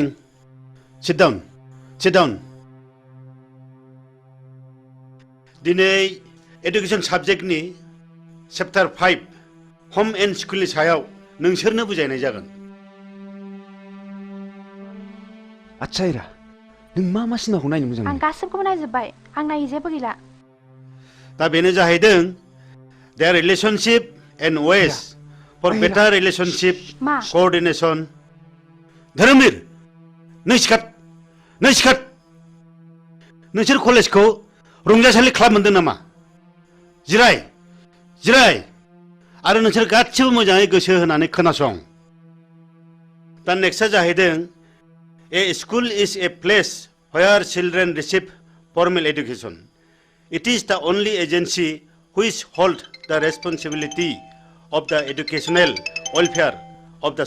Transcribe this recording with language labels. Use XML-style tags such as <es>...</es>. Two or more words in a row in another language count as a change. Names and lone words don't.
<en>Sit down, sit down.</en> <brx>दिनै एडुकेशन साबजेक्टनि चैप्टार 5 होम एंड स्कुलनि सायाव नोंसोरनो बुजायनाय जागोन आच्छा हिरा नों मा सिनेमाखौ नायनो मोजां आं गासिबखौबो नायजोब्बाय आं नायै जेबो गैला दा बेनो जाहैदों</brx> <en>their relationship and ways for better relationship coordination</en> <brx>धोरोमवीर नै सिखात नोंसोर कलेजखौ रंजासालि क्लाब मोनदों नामा जिराय जिराय आरो नोंसोर गासिबो मोजाङै गोसो होनानै खोनासं दा नेक्स्टआ जाहैदों</brx> <en>a school is a place where children receive formal education it is the only agency which holds the responsibility of the educational welfare of the</en>